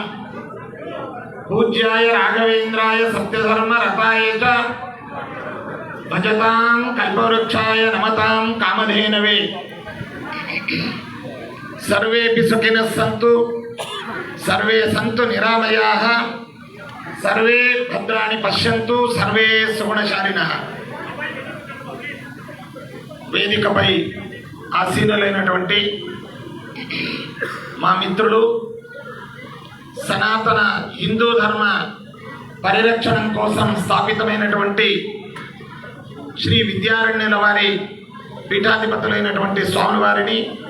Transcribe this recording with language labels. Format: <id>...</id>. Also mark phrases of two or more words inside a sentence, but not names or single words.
<sa>पूज्याय राघवेन्द्राय सत्यधर्म रताय च भजतां कल्पवृक्षाय नमतां कामधेनवे. सर्वेपि सुखिनः सन्तु, सर्वे सन्तु निरामयाः, सर्वे भद्राणि पश्यन्तु, सर्वे सुगुणशालिनः.</sa> <te>వేదికపై ఆసీనులైనటువంటి మా మిత్రులు, సనాతన హిందూ ధర్మ పరిరక్షణ కోసం స్థాపితమైనటువంటి శ్రీ విద్యారణ్యుల వారి పీఠాధిపతులైనటువంటి స్వామి వారిని</te>